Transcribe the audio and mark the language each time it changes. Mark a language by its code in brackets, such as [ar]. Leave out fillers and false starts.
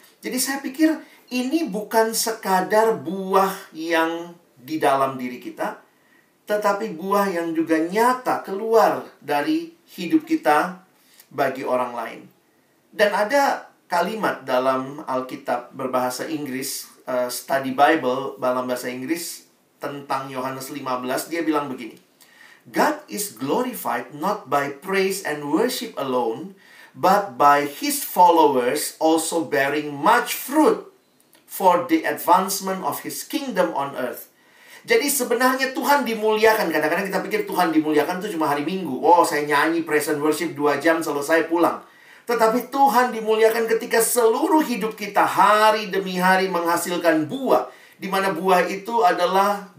[id] Jadi saya pikir ini bukan sekadar buah yang di dalam diri kita, tetapi buah yang juga nyata keluar dari hidup kita bagi orang lain. Dan ada kalimat dalam Alkitab berbahasa Inggris, Study Bible dalam bahasa Inggris, tentang Yohanes 15, dia bilang begini. [en] God is glorified not by praise and worship alone, but by His followers also bearing much fruit for the advancement of His kingdom on earth. [id] Jadi sebenarnya Tuhan dimuliakan. Kadang-kadang kita pikir Tuhan dimuliakan itu cuma hari Minggu. Oh, saya nyanyi [en] praise and worship [id] 2 jam selesai pulang. Tetapi Tuhan dimuliakan ketika seluruh hidup kita hari demi hari menghasilkan buah. Di mana buah itu adalah